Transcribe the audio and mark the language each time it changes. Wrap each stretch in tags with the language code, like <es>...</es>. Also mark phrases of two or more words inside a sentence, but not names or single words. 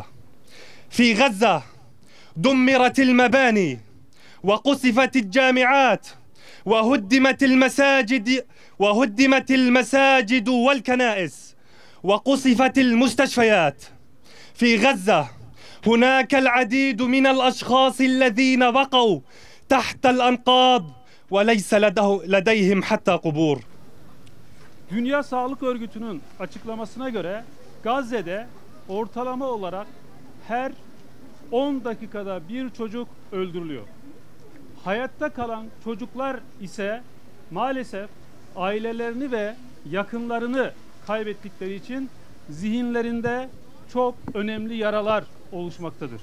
<ar>في غزة دمرت المباني وقصفت الجامعات وهدمت المساجد والكنائس وقصفت المستشفيات. في غزة هناك العديد من الأشخاص الذين بقوا تحت الأنقاض وليس لديهم حتى قبور.</ar> <tr>Dünya Sağlık Örgütü'nün açıklamasına göre Gazze'de ortalama olarak her 10 dakikada bir çocuk öldürülüyor. Hayatta kalan çocuklar ise maalesef ailelerini ve yakınlarını kaybettikleri için zihinlerinde çok önemli yaralar oluşmaktadır.</tr>